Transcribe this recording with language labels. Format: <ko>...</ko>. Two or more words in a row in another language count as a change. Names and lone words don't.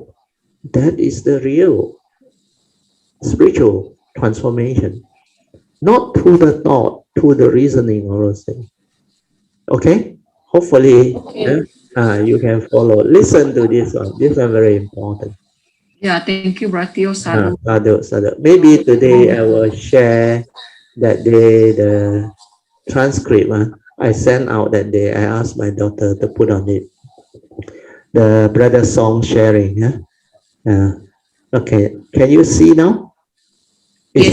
<en>That is the real spiritual transformation. Not through the thought, through the reasoning or those things. Okay? Hopefully, Okay. you can follow. Listen to this one. This one very important. Yeah, thank you, Bratio. Sadhu.</en> <pi>Sadhu, sadhu.</pi> <en>Maybe today I will share that day the transcript. I sent out that day. I asked my daughter to put on it. The brother song sharing. Okay. Can you see now? Is</en>